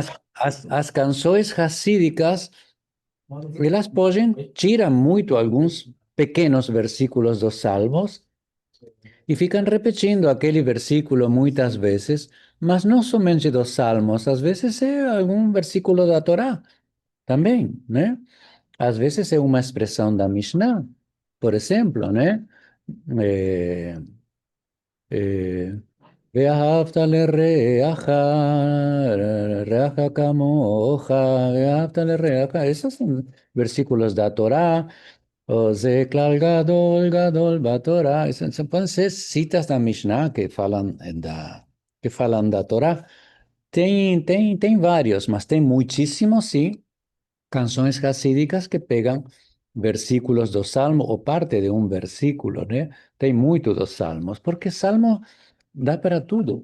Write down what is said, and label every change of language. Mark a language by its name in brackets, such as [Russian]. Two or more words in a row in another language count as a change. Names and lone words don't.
[Portuguese] as canções racídicas, elas podem, tiram muito alguns pequenos versículos dos Salmos e ficam repetindo aquele versículo muitas vezes, mas não somente dos Salmos, às vezes é algum versículo da Torá também, né? Às vezes é uma expressão da Mishnah, por exemplo, né? Eh, eh, [Hebrew] ואהבת לרעך, רעך כמוך, ואהבת לרעך. [Spanish] Esos son [Portuguese] versículos da Torá. O [Hebrew] זה כלל גדול, גדול בתורה. [Spanish] Pueden ser citas [Portuguese] da Mishnah que falam da Torá. Tem vários, mas tem muitíssimos, sim, canções racídicas que pegam versículos do Salmo ou parte de um versículo, né? Tem muito dos Salmos, porque Salmo dá para tudo.